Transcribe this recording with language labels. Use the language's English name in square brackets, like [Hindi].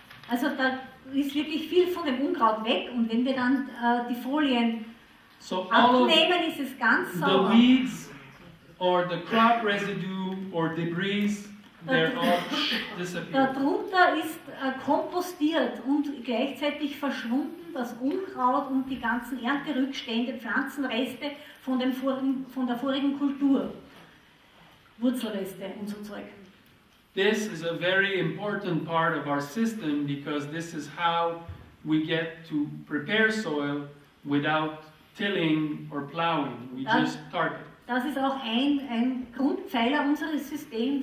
[German] Also da ist wirklich viel von dem Unkraut weg und wenn wir dann die Folien abnehmen, ist es ganz sauber. [English] The weeds or the crop residue or debris, they're all disappeared. [German] Darunter ist kompostiert und gleichzeitig verschwunden das Unkraut und die ganzen Ernterückstände, Pflanzenreste von der vorigen Kultur, Wurzelreste und so Zeug. [English] This is a very important part of our system because this is how we get to prepare soil without tilling or plowing. We just target. [German] Das ist auch ein Grundpfeiler unseres Systems.